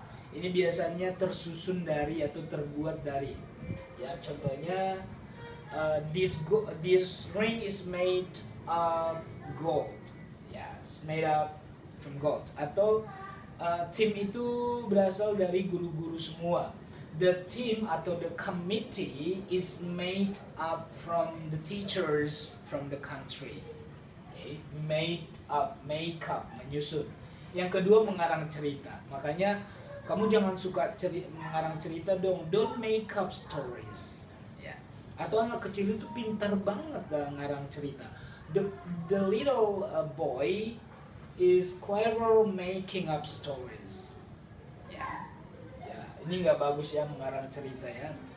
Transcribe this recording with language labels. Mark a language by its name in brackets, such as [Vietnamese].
[Indonesian] Ini biasanya tersusun dari atau terbuat dari. Ya, contohnya [English] this ring is made of gold. Ya, it's made up from gold. [Indonesian] Atau tim itu berasal dari guru-guru semua. [English] The team [Indonesian] atau [English] the committee is made up from the teachers from the country. Okay. Make up, [Indonesian] menyusun. Yang kedua, mengarang cerita. Makanya kamu jangan suka mengarang cerita dong. [English] Don't make up stories. [Indonesian] Ya. Atau anak kecil itu pintar banget ngarang cerita. [English] The little boy is clever making up stories. [Indonesian] Ya, ini nggak bagus ya mengarang cerita ya.